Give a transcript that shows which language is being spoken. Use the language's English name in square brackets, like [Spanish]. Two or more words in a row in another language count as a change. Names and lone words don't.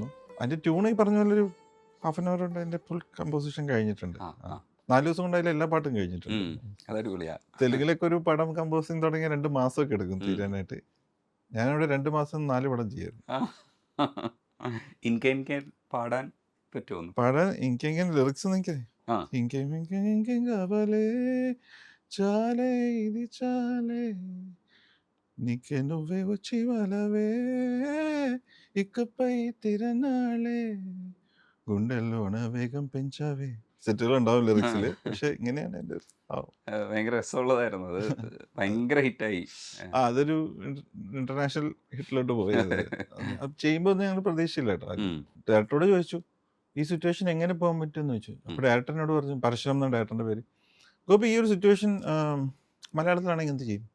[Malayalam] അതിൻ്റെ ട്യൂൺ ഈ പറഞ്ഞ പോലെ ഒരു [English] half an hour [Malayalam] കൊണ്ട് അതിൻ്റെ [English] full composition [Malayalam] കഴിഞ്ഞിട്ടുണ്ട്. ആ ആ 4 ദിവസം കൊണ്ട് അതിൽ എല്ലാ പാട്ടും കഴിഞ്ഞിട്ടുണ്ട്. അതടിപൊളിയാ. തെലുങ്കിലൊക്കെ ഒരു പടം കമ്പോസിങ് തുടങ്ങിയ 2 മാസമൊക്കെ എടുക്കും തീരാനായിട്ട്. ഞാനിവിടെ 2 മാസം 4 പടം ചെയ്യായിരുന്നു. ഇൻകെ പാടാൻ പറ്റുമോ? പാടാൻ എനിക്കെങ്ങനെ ലിറിക്സ് എനിക്ക് ആ [Telugu] ఇంకేం కావాలే చాలే ఇది చాలే నీకే నువ్వే వచ్చి వాళ్ళవే ఇకపై తిరనాളే గుండెల్లోన వేగం పెంచావే. [Malayalam] സെറ്റുകളുണ്ടാവും ലിറിക്സിൽ, പക്ഷെ ഇങ്ങനെയാണ് എൻ്റെ ഭയങ്കര രസമുള്ളതായിരുന്നു അത്. ഭയങ്കര ഹിറ്റായി. അതൊരു ഇന്റർനാഷണൽ ഹിറ്റിലോട്ട് പോയത്. അത് ചെയ്യുമ്പോൾ ഒന്നും ഞങ്ങൾ പ്രതീക്ഷയില്ല കേട്ടോ. ഡയറക്ടറോട് ചോദിച്ചു ഈ സിറ്റുവേഷൻ എങ്ങനെ പോകാൻ പറ്റുമെന്ന് ചോദിച്ചു. അപ്പോൾ ഡയറക്ടറിനോട് പറഞ്ഞു, പരശുരാം എന്നാണ് ഡയറക്ടറിൻ്റെ പേര്. ഗോപി ഈ ഒരു സിറ്റുവേഷൻ മലയാളത്തിലാണെങ്കിൽ എന്ത് ചെയ്യും?